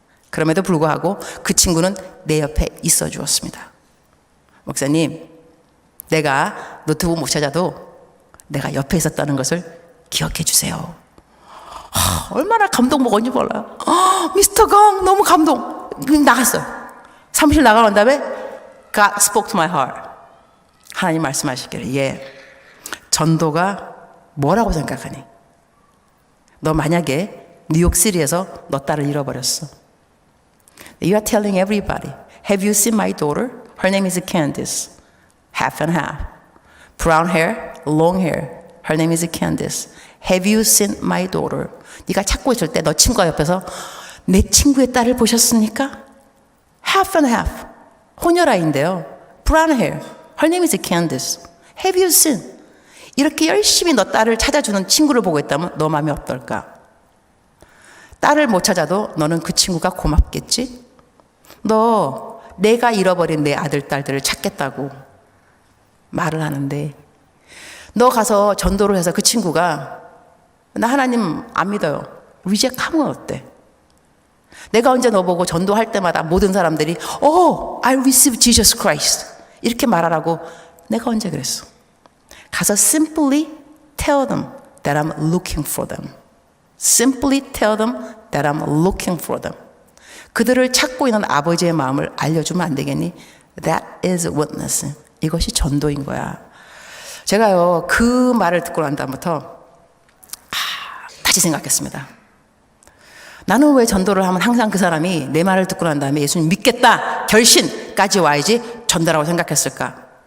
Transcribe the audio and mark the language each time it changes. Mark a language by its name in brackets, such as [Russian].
[Korean] 그럼에도 불구하고 그 친구는 내 옆에 있어 주었습니다. 목사님 내가 노트북 못 찾아도 내가 옆에 있었다는 것을 기억해 주세요. 얼마나 감동 먹었는지 몰라요. 미스터 강 너무 감동. 나갔어요. 사무실 나가는 다음에 [English] God spoke to my heart. [Korean] 하나님 말씀하시기를 전도가 뭐라고 생각하니? 너 만약에 뉴욕시티에서 너 딸을 잃어버렸어. [English] You are telling everybody. Have you seen my daughter? Her name is Candice. Half and half. Brown hair, long hair. Her name is Candice. Have you seen my daughter? [Korean] 네가 찾고 있을 때 너 친구가 옆에서 내 친구의 딸을 보셨습니까? [English] Half and half. [Korean] 혼혈아인데요. [English] Brown hair. Her name is Candice. Have you seen? [Korean] 이렇게 열심히 너 딸을 찾아주는 친구를 보고 있다면 너 마음이 어떨까? 딸을 못 찾아도 너는 그 친구가 고맙겠지? 너 내가 잃어버린 내 아들, 딸들을 찾겠다고 말을 하는데 너 가서 전도를 해서 그 친구가 나 하나님 안 믿어요. 리젝하면 어때? 내가 언제 너 보고 전도할 때마다 모든 사람들이 [English] I receive Jesus Christ [Korean] 이렇게 말하라고 내가 언제 그랬어? 가서 [English] simply tell them that I'm looking for them. Simply tell them that I'm looking for them. [Korean] 그들을 찾고 있는 아버지의 마음을 알려주면 안 되겠니? [English] That is witnessing. [Korean] 이것이 전도인 거야. 제가요 그 말을 듣고 난 다음부터 다시 생각했습니다. 나는 왜 전도를 하면 항상 그 사람이 내 말을 듣고 난 다음에 예수님 믿겠다 결심까지 와야지 전도라고 생각했을까?